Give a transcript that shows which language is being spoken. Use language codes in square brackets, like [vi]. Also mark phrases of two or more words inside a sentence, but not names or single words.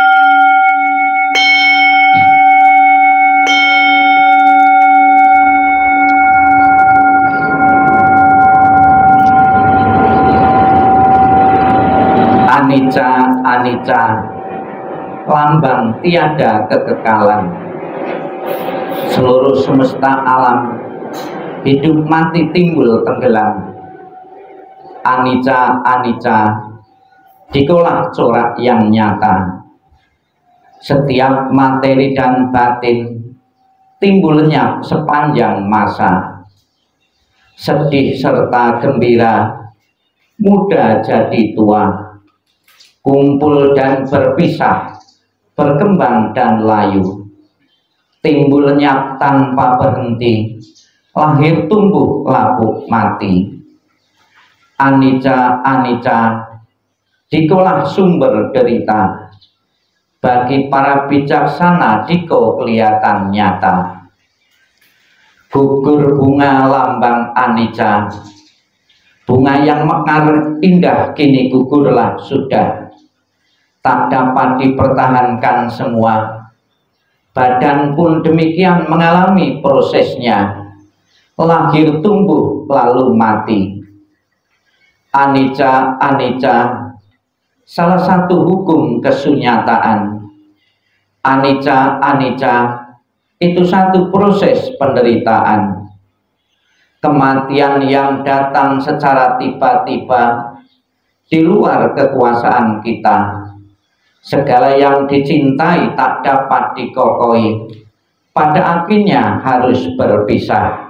[pi] Anicca, anicca, [id] lambang tiada kekekalan. Seluruh semesta alam, hidup mati timbul tenggelam. [pi] Anicca, anicca, [id] dikolah corak yang nyata. Setiap materi dan batin timbul lenyap sepanjang masa. Sedih serta gembira, muda jadi tua. Kumpul dan berpisah, berkembang dan layu, timbul lenyap tanpa berhenti, lahir tumbuh lapuk mati. [pi] Anicca, anicca, [id] dikolah sumber derita. Bagi para bijaksana diko kelihatan nyata. Gugur bunga lambang anicca, bunga yang mekar indah kini gugurlah sudah. Tak dapat dipertahankan semua. Badan pun demikian mengalami prosesnya. Lahir tumbuh lalu mati. [pi] Anicca, anicca, [id] salah satu hukum kesunyataan. [pi] Anicca, anicca, [id] itu satu proses penderitaan. Kematian yang datang secara tiba-tiba di luar kekuasaan kita. Segala yang dicintai tak dapat dikokohi, pada akhirnya harus berpisah.